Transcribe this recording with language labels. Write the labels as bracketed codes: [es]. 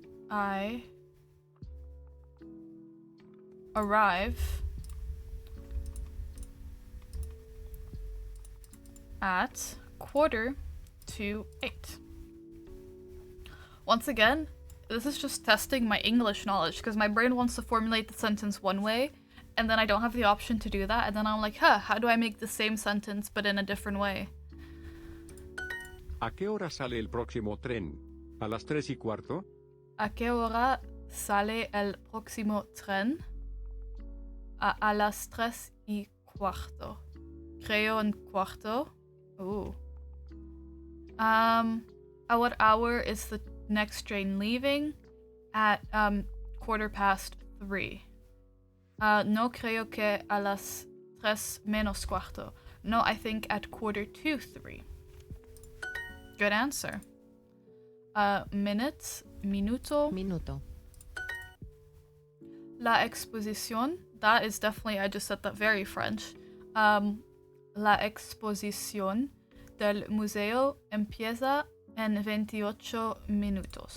[en] I arrive at 7:45. Once again, this is just testing my English knowledge because my brain wants to formulate the sentence one way and then I don't have the option to do that, and then I'm like, how do I make the same sentence but in a different way? [es] ¿A qué hora sale el próximo tren? ¿A las 3:15? ¿A qué hora sale el próximo tren? A las 3:15. Creo en cuarto. Ooh. [en] At what hour is the next train leaving? At 3:15. [es] No creo que a las 3:45. [en] No, I think at 2:45. Good answer. Minute, minuto. [es] Minuto. La exposición. [en] That is definitely, I just said that very French. [es] La exposición del museo empieza en 28 minutos.